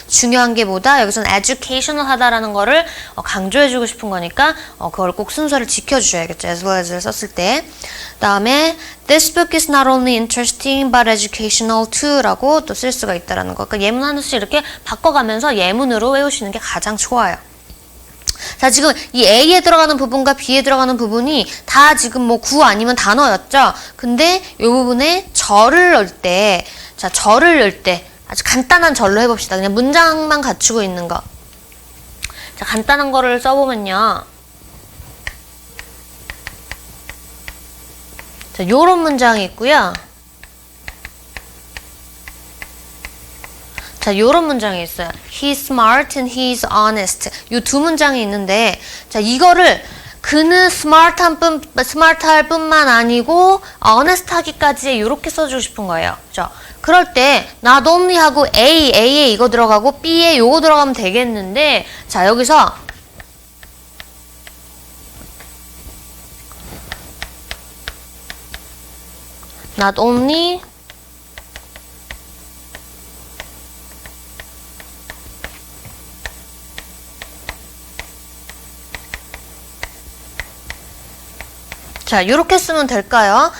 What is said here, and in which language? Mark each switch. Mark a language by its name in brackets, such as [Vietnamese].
[Korean] 중요한 게 뭐다? 여기서는 educational 하다라는 거를 강조해주고 싶은 거니까 그걸 꼭 순서를 지켜주셔야겠죠. as well as를 썼을 때. [English] 다음에 this book is not only interesting but educational too [Korean] 라고 또 쓸 수가 있다라는 거. 그러니까 예문 하나씩 이렇게 바꿔가면서 예문으로 외우시는 게 가장 좋아요. 자, 지금 이 A에 들어가는 부분과 B에 들어가는 부분이 다 지금 뭐 구 아니면 단어였죠? 근데 이 부분에 절을 넣을 때, 자, 절을 넣을 때 아주 간단한 절로 해봅시다. 그냥 문장만 갖추고 있는 거. 자, 간단한 거를 써보면요. 자, 요런 문장이 있고요. 자, 요런 문장이 있어요. [English] He's smart and he's honest. [Korean] 요 두 문장이 있는데, 자, 이거를 그는 스마트할 뿐만 아니고 honest하기까지 이렇게 써주고 싶은 거예요. 그죠? 그럴 때 not only 하고 A에 이거 들어가고 B에 요거 들어가면 되겠는데, 자, 여기서 not only 자, 이렇게 쓰면 될까요?